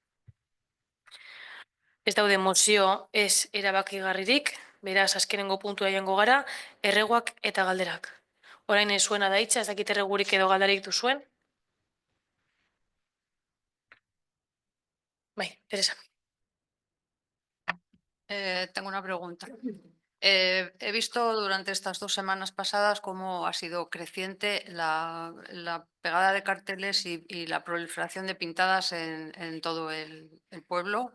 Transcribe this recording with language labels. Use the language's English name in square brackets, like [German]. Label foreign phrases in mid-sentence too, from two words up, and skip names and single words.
[Basque] Ez daude mozio ez erabakigarririk, beraz azkenengo puntua joango gara, erreguak eta galderak. Orain zuena da hitza, ez dakit erregurik edo galdarik duzuen. Bai, Teresa. [Spanish] Tengo una pregunta. He visto durante estas 2 semanas pasadas cómo ha sido creciente la pegada de carteles y la proliferación de pintadas en todo el pueblo.